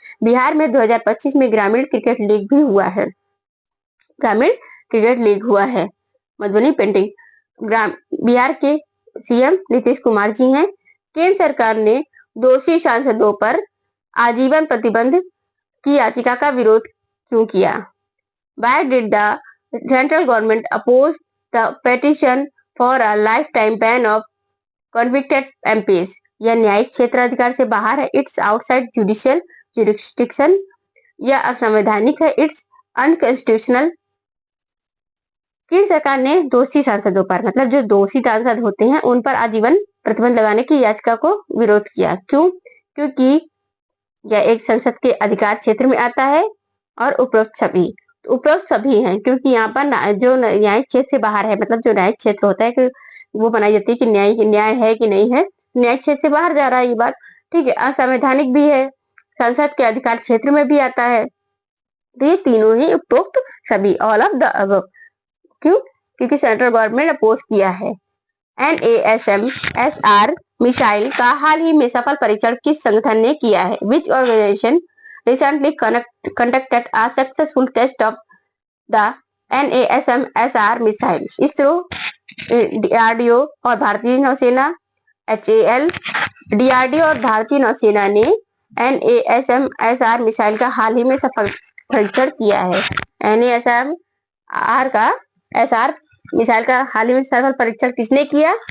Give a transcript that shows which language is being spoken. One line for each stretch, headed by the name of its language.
Hindi: बिहार में 2025 में ग्रामीण क्रिकेट लीग भी हुआ है। ग्रामीण क्रिकेट लीग हुआ है। मधुबनी पेंटिंग बिहार के सीएम नीतीश कुमार जी हैं। केंद्र सरकार ने दोषी सांसदों पर आजीवन प्रतिबंध की याचिका का विरोध क्यों किया?
English: Why did the central government oppose the petition for a lifetime ban of convicted MPs?
Hindi: यह न्यायिक क्षेत्र अधिकार से बाहर है।
English: It's outside judicial jurisdiction.
Hindi: यह असंवैधानिक है।
English: It's unconstitutional.
Hindi: केंद्र सरकार ने दोषी सांसदों पर, मतलब जो दोषी सांसद होते हैं उन पर आजीवन प्रतिबंध लगाने की याचिका को विरोध किया। क्यों? क्योंकि यह एक संसद के अधिकार क्षेत्र में आता है और उपरोक्त सभी हैं, क्योंकि यहाँ पर जो न्यायिक क्षेत्र से बाहर है, मतलब जो न्यायिक क्षेत्र होता है कि वो बनाई जाती है कि न्याय है कि नहीं है, न्यायिक क्षेत्र से बाहर जा रहा है ये बात, ठीक है। असंवैधानिक भी है, संसद के अधिकार क्षेत्र में भी आता है। तो ये तीनों ही उपरोक्त सभी,
English: All of the above.
Hindi: क्यों? क्योंकि सेंट्रल गवर्नमेंट अपोज किया है। NASMSR मिसाइल का हाल ही में सफल परीक्षण किस संगठन ने किया है?
English: Which organization recently conducted a successful test of the NASMSR missile?
Hindi: ISRO, DRDO और भारतीय नौसेना, HAL, DRDO और भारतीय नौसेना ने NASMSR मिसाइल का हाल ही में सफल परीक्षण किया है। NASMR का SR मिसाइल का हाल ही में सफल परीक्षण किसने किया?